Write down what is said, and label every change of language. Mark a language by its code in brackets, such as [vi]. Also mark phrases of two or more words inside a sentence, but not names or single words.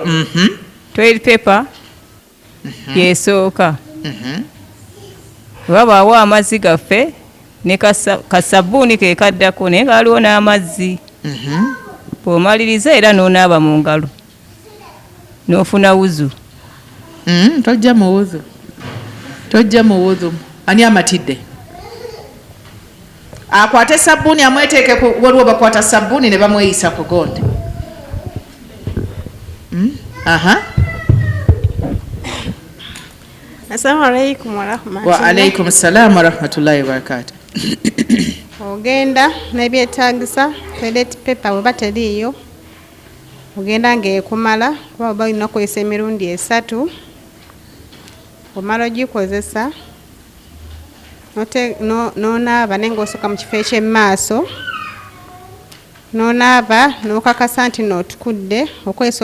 [en] toilet paper [lg] yesooka wabaawo amazzi gaffe ne kasabuni ke kaddako naye ngaaliwo n'amazzi bw'omaliriza era n'onaaba mu ngalo n'ofuna wuzu tojja mu wuzu ani amatidde akwate sabbuuni amweteeke waliwo bakwata sabbuuni ne bamweyisa ku gonde [ar] السلام عليكم ورحمة الله. وعليكم السلام ورحمة الله وبركاته. [lg] Ogenda n'ebyetaagisa [en] toilet paper [lg] bwe bateriiyo ogenda ng'ekumala kuba oba olina okukozesa emirundi 3 omala ogikozesa n'onaaba naye ng'osooka mu kifo eky'emmaaso n'onaaba n'okakasa nti n'otukudde okozesa